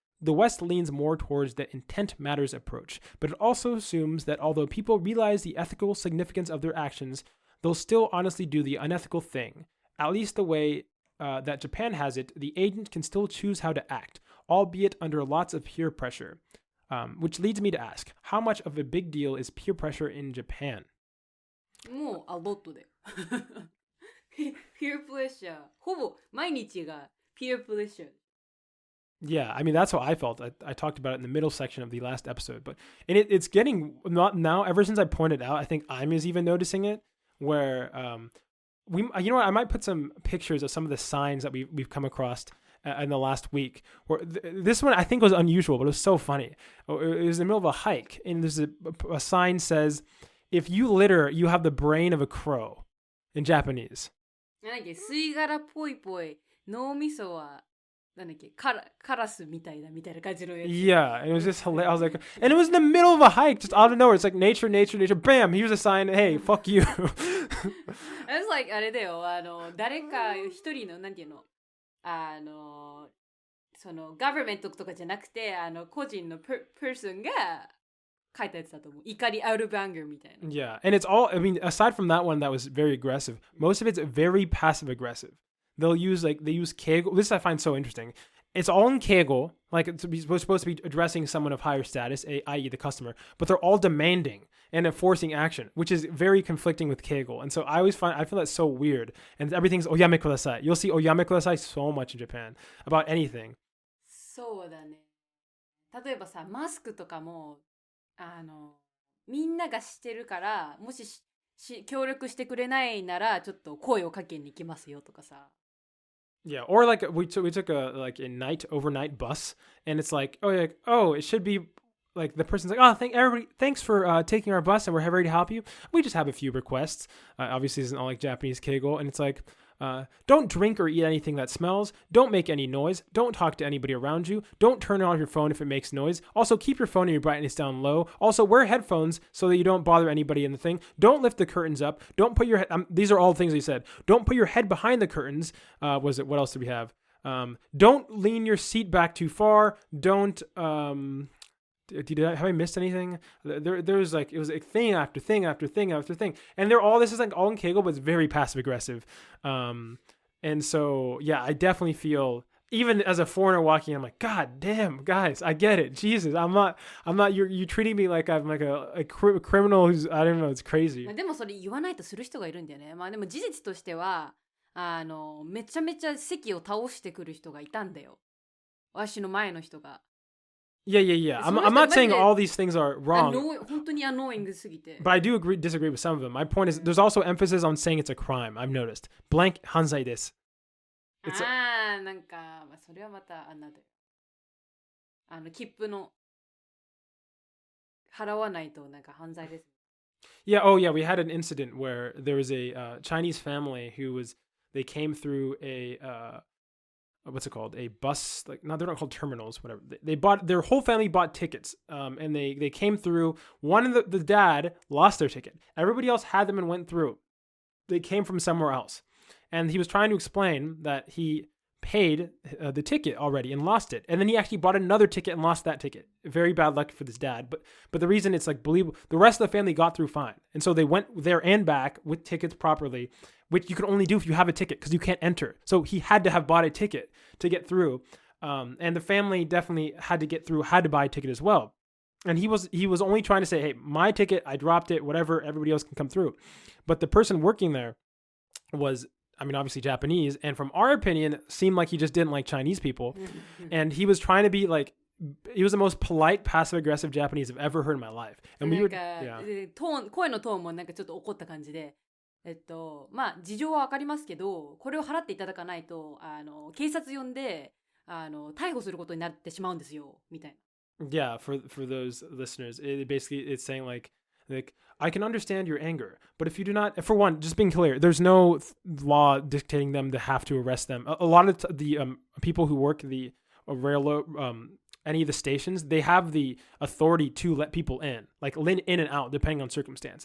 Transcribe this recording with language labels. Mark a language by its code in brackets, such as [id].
[en] The West leans more towards the intent matters approach, but it also assumes that although people realize the ethical significance of their actions, they'll still honestly do the unethical thing. At least the way that Japan has it, the agent can still choose how to act, albeit under lots of peer pressure. Which leads me to ask, how much of a big deal is peer pressure in Japan? [ja] もうアロットで。peer pressure。ほぼ毎日が peer pressure。 [en] Yeah, I mean, that's how I felt. I talked about it in the middle section of the last episode. But and it's getting, not now, ever since I pointed out, I think I'm even noticing it, where you know what, I might put some pictures of some of the signs that we've come across in the last week. Where this one I think was unusual, but it was so funny. It was in the middle of a hike, and there's a sign says, "If you litter, you have the brain of a crow," in Japanese. [ja] なんだっけ、吸い殻ぽいぽい、脳みそはなんだっけ、カラスみたいな感じのやつ。 [en] Yeah, and it was just hilarious. I was like, and it was in the middle of a hike, just out of nowhere. It's like nature. Bam! Here's a sign. Hey, fuck you. [ja] It was like あれだよ、誰か一人のなんていうの、その government とかじゃなくて、個人のperson が書いたやつだと思う。 [en] 怒り out of anger みたいな。 Yeah, and it's all. I mean, aside from that one that was very aggressive, most of it's very passive aggressive. They use keigo. This I find so interesting. It's all in keigo, like we're supposed to be addressing someone of higher status, i.e. the customer, but they're all demanding and enforcing action, which is very conflicting with keigo. And so I feel that's so weird. And everything's oyame kudasai. You'll see oyame kudasai so much in Japan about anything. [ja] そうだね。例えばさ、マスクとかもみんながしてるから、もし協力してくれないならちょっと声をかけに行きますよとかさ。 [en] Yeah, or like we took a overnight bus, and it's like, it should be like the person's like, thanks for taking our bus, and we're ready to help you. We just have a few requests. Obviously, it's not like Japanese keigo, and it's like, don't drink or eat anything that smells. Don't make any noise. Don't talk to anybody around you. Don't turn on your phone if it makes noise. Also, keep your phone and your brightness down low. Also, wear headphones so that you don't bother anybody in the thing. Don't lift the curtains up. Don't put your these are all things he said. Don't put your head behind the curtains. What else did we have? Don't lean your seat back too far. Don't have I missed anything? There's like, it was like thing after thing after thing after thing, and this is like all in keigo, but it's very passive aggressive. And so yeah, I definitely feel, even as a foreigner walking in, I'm like, God damn, guys, I get it. Jesus, I'm not. You're treating me like I'm like a criminal who's, I don't know, it's crazy. [ja] でもそれ言わないとする人がいるんだよね。まあでも事実としてはめちゃめちゃ席を倒してくる人がいたんだよ。私の前の人が。 [en] Yeah. I'm not saying all these things are wrong. [ja] 本当に annoying すぎて。 [en] But I do disagree with some of them. My point is, there's also emphasis on saying it's a crime. I've noticed. Blank [ja] 犯罪です。なんか、それはまた切符の払わないとなんか犯罪です。 [en] Yeah, we had an incident where there was a Chinese family they came through a what's it called? A bus, like, no, they're not called terminals, whatever. Their whole family bought tickets, and they came through. One of the dad lost their ticket. Everybody else had them and went through. They came from somewhere else. And he was trying to explain that he paid the ticket already and lost it. And then he actually bought another ticket and lost that ticket. Very bad luck for this dad. But the reason it's like, believable, the rest of the family got through fine. And so they went there and back with tickets properly, which you can only do if you have a ticket because you can't enter. So he had to have bought a ticket to get through. And the family definitely had to buy a ticket as well. And he was only trying to say, hey, my ticket, I dropped it, whatever, everybody else can come through. But the person working there was, I mean, obviously Japanese, and from our opinion, seemed like he just didn't like Chinese people. And he was trying to be like, he was the most polite, passive-aggressive Japanese I've ever heard in my life. And we would, yeah. [ja] 声のトーンもなんかちょっと怒った感じで、まあ事情はわかりますけど、これを払っていただかないと、警察呼んで、逮捕することになってしまうんですよ、みたいな。 [en] Yeah, for those listeners, it's saying like, like, I can understand your anger, but if you do not, for one, just being clear, there's no law dictating them to have to arrest them. A lot of the people who work the railroad, any of the stations, they have the authority to let people in, like in and out, depending on circumstance.